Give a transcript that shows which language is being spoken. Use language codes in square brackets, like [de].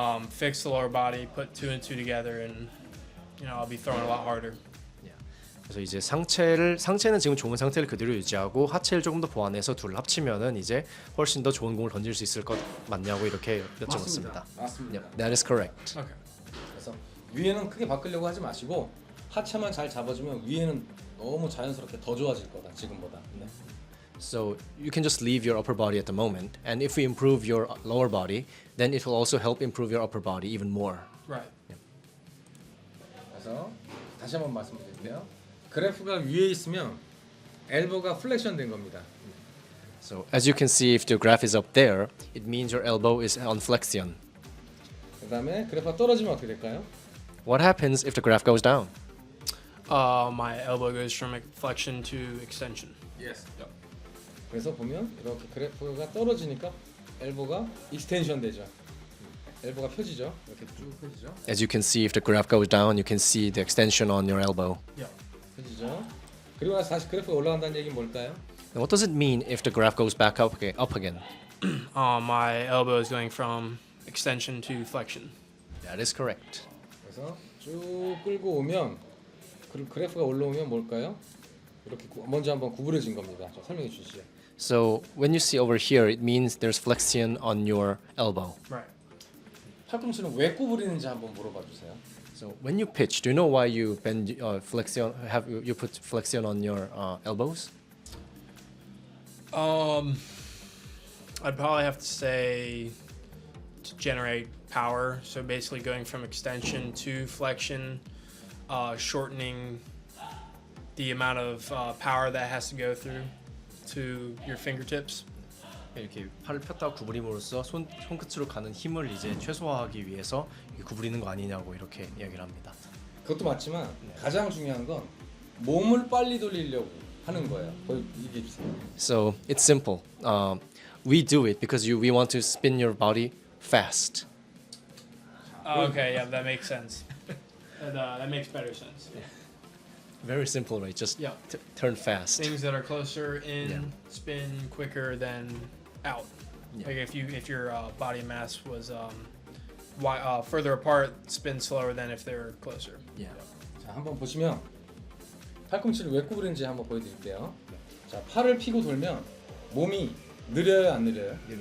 [en] Fix the lower body, put two and two together, and I'll be throwing a lot harder. [ko] 그래서 이제 상체는 지금 좋은 상태를 그대로 유지하고 하체를 조금 더 보완해서 둘을 합치면은 이제 훨씬 더 좋은 공을 던질 수 있을 것 맞냐고 이렇게 여쭤봤습니다. 맞습니다. [en] Yep, that is correct. Okay. [ko] 그래서 위에는 크게 바꾸려고 하지 마시고 하체만 잘 잡아주면 위에는 너무 자연스럽게 더 좋아질 거다 지금보다. 네. [en] So you can just leave your upper body at the moment, and if we improve your lower body, then it will also help improve your upper body even more. Right. [ko] 그래서 다시 한번 말씀드릴게요. 그래프가 위에 있으면 엘보가 플렉션 된 겁니다. [en] So as you can see, if the graph is up there, it means your elbow is on flexion. [ko] 그다음에 그래프가 떨어지면 어떻게 될까요? [en] What happens if the graph goes down? My elbow goes from flexion to extension. Yes. [ko] 그래서 보면 이렇게 그래프가 떨어지니까 엘보가 익스텐션 되죠. 엘보가 펴지죠. 이렇게 쭉 펴지죠. [en] As you can see, if the graph goes down, you can see the extension on your elbow. [ko] 펴지죠. 그리고 나서 다시 그래프가 올라간다는 얘기는 뭘까요? [en] Now, what does it mean if the graph goes back up again? My elbow is going from extension to flexion. That is correct. [ko] 그래서 쭉 끌고 오면 그래프가 올라오면 뭘까요? 이렇게 먼저 한번 구부러진 겁니다. 좀 설명해 주시죠. [en] So when you see over here, it means there's flexion on your elbow. Right. [ko] 팔꿈치는 왜 구부리는지 한번 물어봐 주세요. [en] So when you pitch, do you know why you bend flexion? Have you put flexion on your elbows? I'd probably have to say to generate power. So basically going from extension to flexion, shortening the amount of power that has to go through to your fingertips. [ko] 이렇게 팔을 폈다 구부림으로써 손끝으로 가는 힘을 이제 최소화하기 위해서 구부리는 거 아니냐고 이렇게 이야기를 합니다. 그것도 맞지만 가장 중요한 건 몸을 빨리 돌리려고 하는 거예요. 얘기해 주세요. [en] So it's simple. We do it because we want to spin your body fast. Okay, yeah, that makes sense. That makes better sense. Very simple, right? Just Yeah. turn fast. Things that are closer in Yeah. spin quicker than out. Yeah. Like if your body mass was further apart, spin slower than if they're closer. Yeah. [ko] 자, 한번 보시면 팔꿈치를 왜 구부리는지 한번 보여드릴게요. 자, 팔을 피고 돌면 몸이 느려요, 안 느려요?